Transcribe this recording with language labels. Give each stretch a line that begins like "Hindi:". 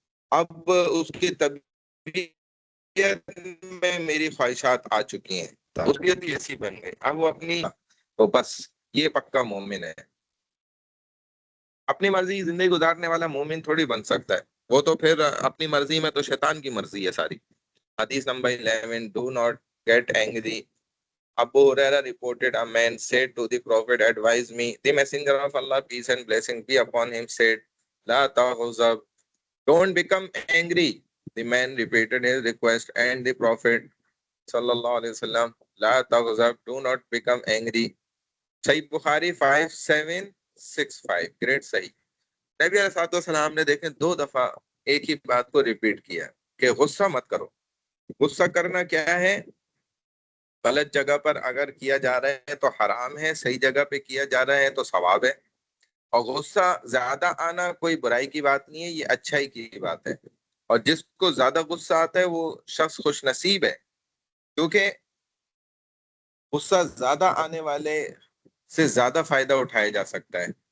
Urdu: اب اس کی طبیعت میں میری خواہشات آ چکی ہیں، اس کی طبیعت ایسی بن گئی، اب وہ اپنی، تو بس یہ پکا مومن ہے۔ اپنی مرضی زندگی گزارنے والا مومن تھوڑی بن سکتا ہے، وہ تو پھر اپنی مرضی میں تو شیطان کی مرضی ہے ساری۔ حدیث number 11،
English: do not get angry. Abu Huraira reported, a man said to the Prophet, advise me. The messenger of Allah, peace and blessing be upon him, said,
Arabic: La taghzab,
English: don't become angry. The man repeated his request, and the Prophet sallallahu alaihi wasallam,
Arabic: La taghzab,
English: do not become angry.
Urdu: Sahih Bukhari 5765، great صحیح۔ نبی علیہ السلام نے دیکھیں 2 دفعہ ایک ہی بات کو ریپیٹ کیا کہ غصہ مت کرو۔ غصہ کرنا کیا ہے؟ غلط جگہ پر اگر کیا جا رہا ہے تو حرام ہے، صحیح جگہ پہ کیا جا رہا ہے تو ثواب ہے۔ اور غصہ زیادہ آنا کوئی برائی کی بات نہیں ہے، یہ اچھائی کی بات ہے، اور جس کو زیادہ غصہ آتا ہے وہ شخص خوش نصیب ہے، کیونکہ غصہ زیادہ آنے والے سے زیادہ فائدہ اٹھایا جا سکتا ہے۔